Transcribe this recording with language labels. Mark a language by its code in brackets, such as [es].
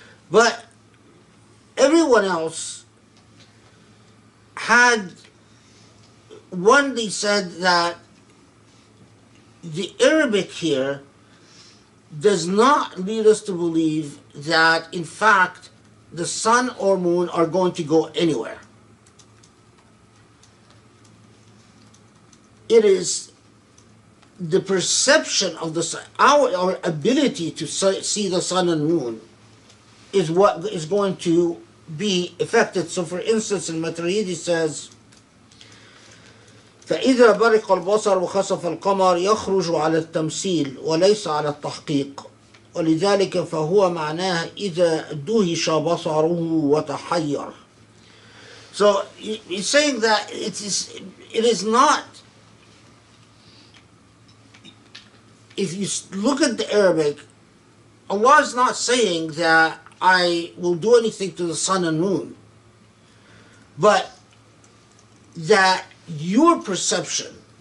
[en] But everyone else had, one, they said that the Arabic here does not lead us to believe that, in fact, the sun or moon are going to go anywhere. It is the perception of the sun, our ability to see the sun and moon is what is going to be affected. So for instance, in Maturidi says, [ar] فإذا برق البصر وخسف القمر يخرج على التمثيل وليس على التحقيق ولذلك فهو معناه إذا دهش بصره وتحير. [en] So he's saying that it is not, if you look at the Arabic, Allah is not saying that I will do anything to the sun and moon, but that your perception